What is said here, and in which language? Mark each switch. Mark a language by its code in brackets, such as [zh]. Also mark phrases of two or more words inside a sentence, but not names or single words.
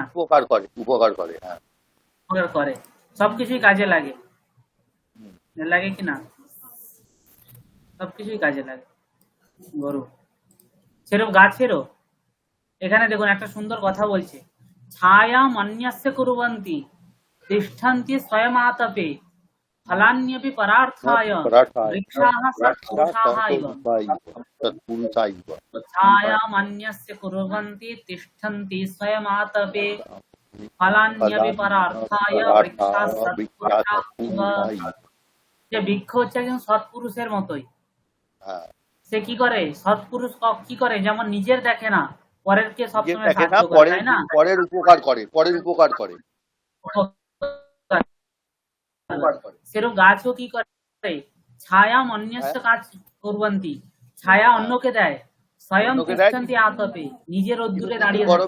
[bn] উপকার করে, উপকার করে, হ্যাঁ, উপকার করে, সবকিছুই কাজে লাগে, লাগে কিনা? সবকিছুই কাজে লাগে গরু। সেরকম গাছেরও এখানে দেখুন একটা সুন্দর কথা বলছে, [sa] ছায়া মন্যস্য কুর্বন্তি তিষ্ঠন্তি স্বয়মাতপে ফলান্যপি পরার্থায় বৃক্ষাः সৎপুরুষাः ইব। ছায়া মন্যস্য কুর্বন্তি তিষ্ঠন্তি স্বয়মাতপে ফলান্যপি পরার্থায় বৃক্ষাः সৎপুরুষাः ইব। [bn] যে বৃক্ষ হচ্ছে একজন সৎপুরুষের মতোই। সে কি করে, সৎপুরুষ কি করে, যেমন নিজের দেখে না, পরের কে সবসময় সাহায্য করে, তাই না? পরের উপকার করে, পরের উপকার করে। সেরকম গাছও কি করে, [sa] ছায়া মন্যস্য [bn] কাজ কুর্বন্তি, ছায়া অন্যকে দেয়, [sa] স্বয়ং তিষ্ঠন্তি আতপে, [bn] নিজের রোদ্দুরে দাঁড়িয়ে থাকে।